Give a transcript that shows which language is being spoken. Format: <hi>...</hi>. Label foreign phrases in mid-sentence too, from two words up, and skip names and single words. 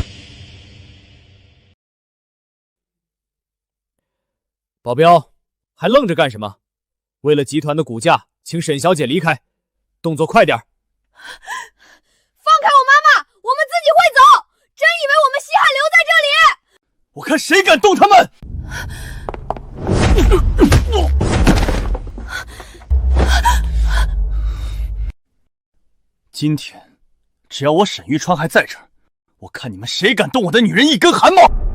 <zh>保鏢，還愣着幹什麼？為了集團的股價，請沈小姐離開，動作快點。放開我媽媽，我們自己會走。真以為我們西漢留在這裡？我看誰敢動他們！今天，只要我沈玉川還在這兒，我看你們誰敢動我的女人一根汗毛！</zh>